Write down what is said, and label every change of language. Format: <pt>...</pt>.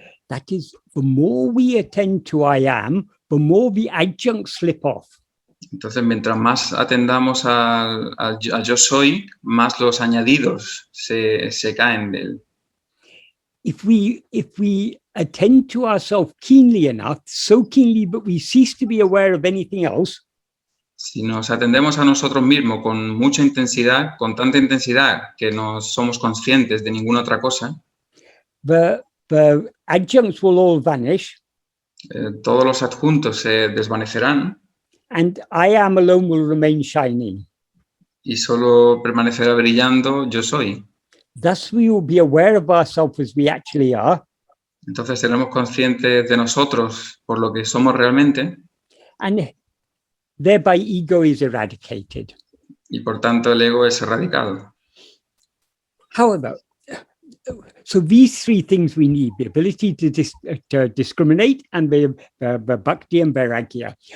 <en>That is, the more we attend to I am, the more the adjuncts slip off.</en> <es>Entonces, mientras más atendamos a yo soy, más los añadidos se caen de él.</es> <en>If we attend to ourselves keenly enough, so keenly that we cease to be aware of anything else,</en> <es>si nos atendemos a nosotros mismos con mucha intensidad, con tanta intensidad que no somos conscientes de ninguna otra cosa,</es> <en>the adjuncts will all vanish,</en> <es>todos los adjuntos se desvanecerán</es> <en>and I am alone will remain shining.</en> <es>Y solo permanecerá brillando yo soy.</es> <en>Thus we will be aware of ourselves as we actually are.</en> <es>Entonces seremos conscientes de nosotros por lo que somos realmente.</es> <en>And thereby ego is eradicated.</en> <es>Y por tanto el ego es erradicado.</es> <en>However, so these three things we need: the ability to discriminate and the bhakti and vairāgya.</en>